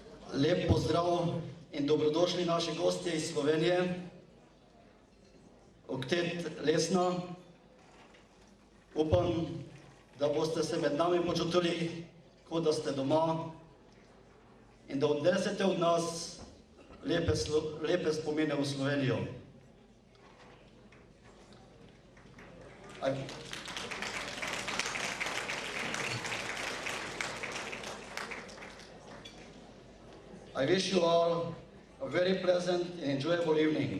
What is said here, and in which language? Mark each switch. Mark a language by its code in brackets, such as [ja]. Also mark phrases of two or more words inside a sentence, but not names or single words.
[sl] Lep pozdrav in dobrodošli naši gostje iz Slovenije, Oktet, Lesna. Upam, da boste se med nami počutili, kot da ste doma in da odnesete od nas lepe spomine v Slovenijo. [en] I wish you all a very pleasant and enjoyable evening.